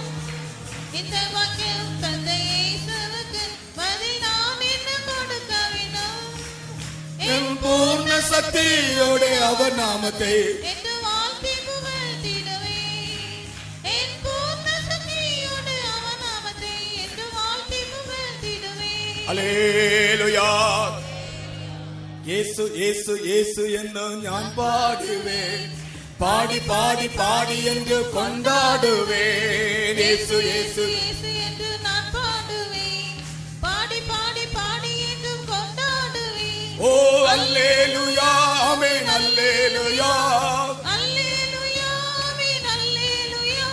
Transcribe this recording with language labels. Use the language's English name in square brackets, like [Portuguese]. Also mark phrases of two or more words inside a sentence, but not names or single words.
[Tamil] இந்த வாக்கியம், தந்தை இயேசுவுக்கு பதில் நான் என்ன கொடுக்க வேண்டும்? என் பூர்ண சக்தியோடு அவர் நாமத்தை என்று வாழ்த்தி புகழ்த்திடுவே. என் பூர்ண சக்தியோடு அவர் நாமத்தை என்று வாழ்த்தி புகழ்த்திடுவே. [Malayalam] ഹല്ലേലൂയാ. യേശു യേശു യേശു എന്ന് ഞാൻ പാടുവേൻ, പാടി പാടി പാടി [Tamil] என்று கொண்டாடுவேன். [Malayalam] യേശു യേശു [Tamil] இயேசு என்று நான் பாடுவேன், பாடி பாடி பாடி என்று கொண்டாடுவேன். ஓ அல்லேலூயா ஆமென் அல்லேலூயா அல்லேலூயா ஆமென் அல்லேலூயா